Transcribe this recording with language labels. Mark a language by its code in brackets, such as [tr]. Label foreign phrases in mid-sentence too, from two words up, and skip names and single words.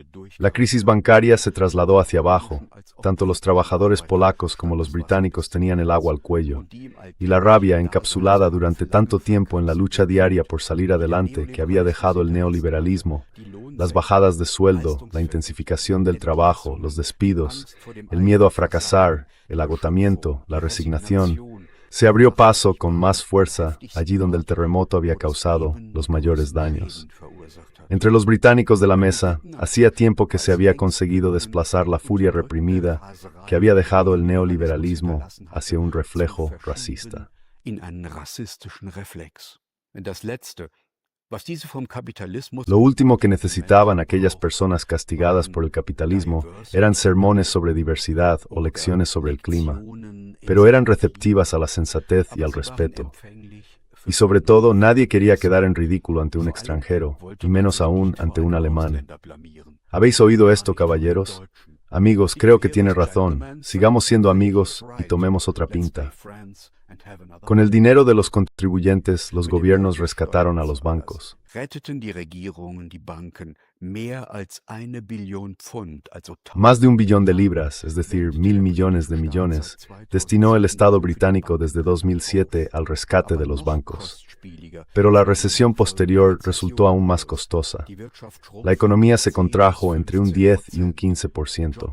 [es] La crisis bancaria se trasladó hacia abajo. Tanto los trabajadores polacos como los británicos tenían el agua al cuello, y la rabia encapsulada durante tanto tiempo en la lucha diaria por salir adelante que había dejado el neoliberalismo, las bajadas de sueldo, la intensificación del trabajo, los despidos, el miedo a fracasar, el agotamiento, la resignación, se abrió paso con más fuerza allí donde el terremoto había causado los mayores daños. Entre los británicos de la mesa, hacía tiempo que se había conseguido desplazar la furia reprimida que había dejado el neoliberalismo hacia un reflejo racista. [de] In einen rassistischen Reflex. Und das Letzte, was diese vom Kapitalismus [es] Lo último que necesitaban aquellas personas castigadas por el capitalismo eran sermones sobre diversidad o lecciones sobre el clima, pero eran receptivas a la sensatez y al respeto. Y sobre todo, nadie quería quedar en ridículo ante un extranjero, y menos aún ante un alemán. ¿Habéis oído esto, caballeros? Amigos, creo que tiene razón. Sigamos siendo amigos y tomemos otra pinta. Con el dinero de los contribuyentes, los gobiernos rescataron a los bancos. [de] retteten die Regierungen die Banken mehr als 1 Billion Pfund, also [es] Más de 1 billón de libras, es decir, 1.000 millones de millones, destinó el Estado británico desde 2007 al rescate de los bancos. Pero la recesión posterior resultó aún más costosa. La economía se contrajo entre un 10 y un 15%.